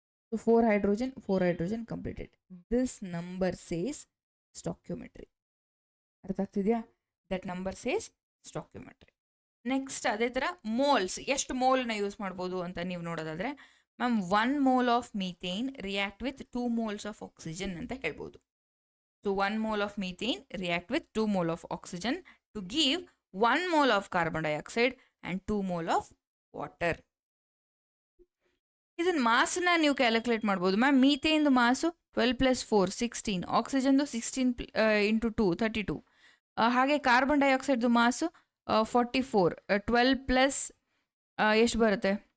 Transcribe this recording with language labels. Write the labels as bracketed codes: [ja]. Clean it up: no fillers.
[en] So 4 hydrogen completed. This number says stoichiometry. [kn] ಅರ್ಥ ಆಗ್ತಿದೆಯಾ? [en] That number says stoichiometry. [kn] Next ಅದೇ ಥರ moles, ಎಷ್ಟು ಮೋಲ್ನ use ಮಾಡ್ಬೋದು ಅಂತ ನೀವು ನೋಡೋದಾದರೆ ma'am [en] 1 mole of methane react with 2 moles of oxygen [kn] ಅಂತ ಹೇಳ್ಬೋದು. [en] So 1 mole of methane react with 2 mole of oxygen to give 1 mole of carbon dioxide and 2 mole of water. [kn] ಇದನ್ನ ಮಾಸನ್ನ ನೀವು ಕ್ಯಾಲ್ಕುಲೇಟ್ ಮಾಡ್ಬೋದು ಮ್ಯಾಮ್. ಮೀಥೇನ್ದು ಮಾಸು 12 + 4 16, ಆಕ್ಸಿಜನ್ದು 16 × 2 32. ಹಾಗೆ ಕಾರ್ಬನ್ ಡೈಆಕ್ಸೈಡ್ದು ಮಾಸು 44, 12 + ಎಷ್ಟು ಬರುತ್ತೆ?